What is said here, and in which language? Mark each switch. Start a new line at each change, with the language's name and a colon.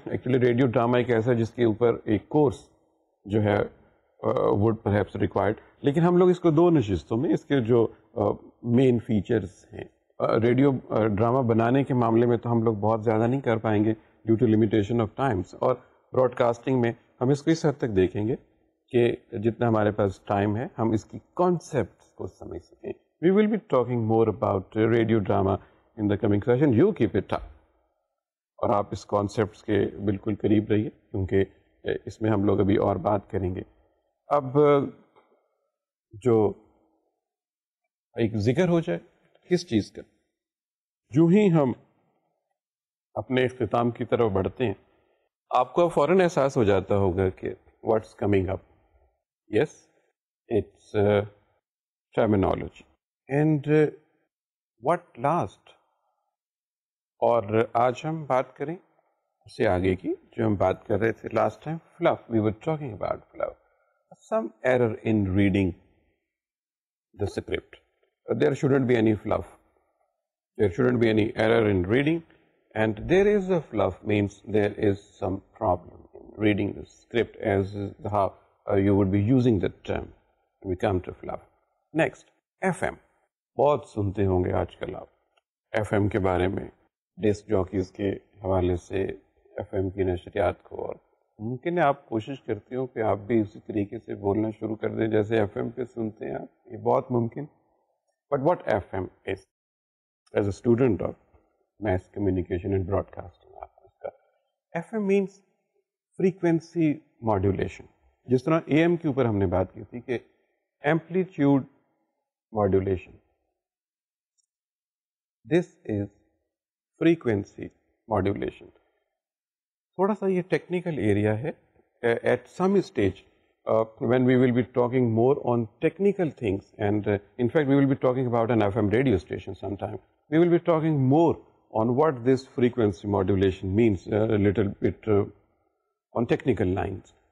Urdu: Actually radio drama ایک ایسا جس کے اوپر ایک کورس جو ہے
English: would perhaps required,
Urdu: لیکن ہم لوگ اس کو 2 نشستوں میں اس کے جو مین فیچرز ہیں، ریڈیو ڈراما بنانے کے معاملے میں تو ہم لوگ بہت زیادہ نہیں کر پائیں گے
English: due to limitation of times,
Urdu: اور براڈ کاسٹنگ میں ہم اس کو اس حد تک دیکھیں گے کہ جتنا ہمارے پاس ٹائم ہے ہم اس کی کانسیپٹس کو سمجھ سکیں.
English: We will be talking more about radio drama in the coming session. You keep it up.
Urdu: اور آپ اس کانسیپٹس کے بالکل قریب رہیے، کیونکہ اس میں ہم لوگ ابھی اور بات کریں گے. اب جو ایک ذکر ہو جائے کس چیز کا، جو ہی ہم اپنے اختتام کی طرف بڑھتے ہیں آپ کو فوراً احساس ہو جاتا ہوگا کہ
English: What's coming up. Yes, it's terminology and what last.
Urdu: اور آج ہم بات کریں اس سے آگے کی جو ہم بات کر رہے تھے
English: last time,
Urdu: فلف.
English: We were talking about fluff. Some error in reading the script. There shouldn't be any fluff. There shouldn't be any error in reading, and there is a fluff means there is some problem in reading the script, as how you would be using the term when we come to fluff. Next, FM.
Urdu: بہت سنتے ہوں گے آج کل آپ F M کے بارے میں، ڈسک جاکیز کے حوالے سے ایف ایم کی نشریات کو، اور ممکن ہے آپ کوشش کرتے ہو کہ آپ بھی اسی طریقے سے بولنا شروع کر دیں جیسے ایف ایم پہ سنتے ہیں آپ. یہ بہت ممکن.
English: but what F M is as a student of mass communication and broadcasting,
Urdu: آپ کو اس کا
English: F M means frequency modulation.
Urdu: جس طرح اے ایم کے اوپر ہم نے بات کی تھی کہ amplitude modulation,
English: This is frequency modulation.
Urdu: تھوڑا سا یہ ٹیکنیکل ایریا ہے.
English: At some stage when we will be talking more on technical things, and in fact we will be talking about an FM radio station sometime, we will be talking more on what this frequency modulation means, a little bit on technical lines.